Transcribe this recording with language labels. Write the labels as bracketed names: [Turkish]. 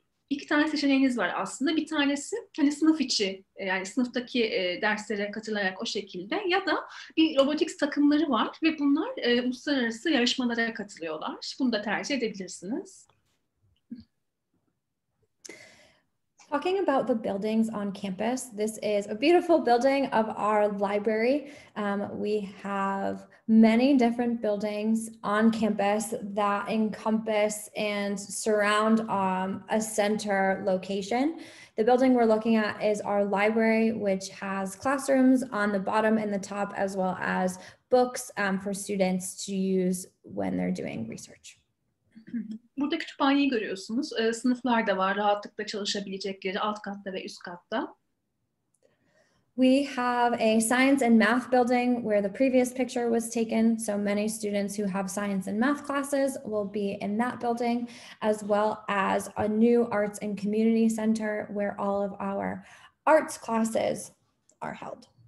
[Turkish] İki tane seçeneğiniz var aslında. Bir tanesi hani sınıf içi, yani sınıftaki derslere katılarak o şekilde, ya da bir robotics takımları var ve bunlar uluslararası yarışmalara katılıyorlar. Bunu da tercih edebilirsiniz. [English] Talking about the buildings on campus, this is a beautiful building of our library. We have many different buildings on campus that encompass and surround a center location. The building we're looking at is our library, which has classrooms on the bottom and the top, as well as books for students to use when they're doing research. [Turkish] Burada kütüphaneyi görüyorsunuz. Sınıflar da var, rahatlıkla çalışabilecekleri alt katta ve üst katta. [English] We have a science and math building where the previous picture was taken. So many students who have science and math classes will be in that building, as well as a new arts and community center where all of our arts classes are held.